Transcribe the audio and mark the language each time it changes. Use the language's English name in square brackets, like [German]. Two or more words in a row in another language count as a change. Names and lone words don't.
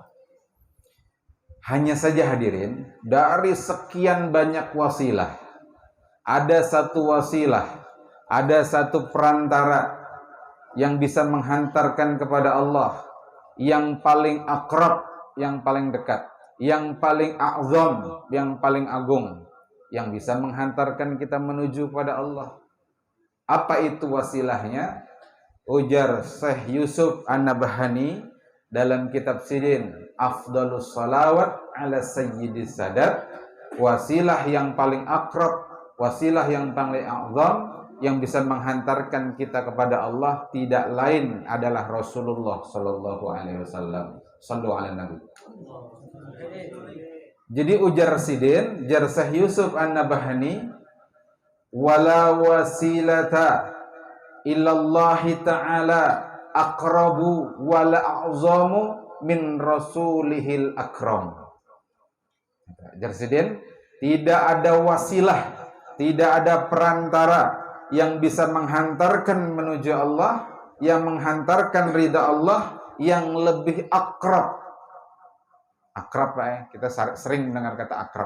[Indonesian] Hanya saja hadirin, dari sekian banyak wasilah, ada satu wasilah, ada satu perantara yang bisa menghantarkan kepada Allah, yang paling akrab, yang paling dekat, yang paling a'zam, yang paling agung, yang bisa menghantarkan kita menuju pada Allah. Apa itu wasilahnya? Ujar Syekh Yusuf An-Nabhani dalam kitab Sidin, Afdalus Salawat ala Sayyidis Sadat, wasilah yang paling akrab, wasilah yang paling a'zam, yang bisa menghantarkan kita kepada Allah tidak lain adalah Rasulullah [Arabic] صلى الله عليه وسلم. صلوا على النبي. [Indonesian] Jadi ujar Sidin, jar Syekh Yusuf An-Nabhani, [Arabic] ولا وسيلة إلى الله تعالى أقرب ولا أعظم من رسوله الأكرم. [Indonesian] Jar Sidin, tidak ada wasilah, tidak ada perantara yang bisa menghantarkan menuju Allah, yang menghantarkan ridha Allah, yang lebih akrab. Akrab Pak ya, kita sering mendengar kata akrab.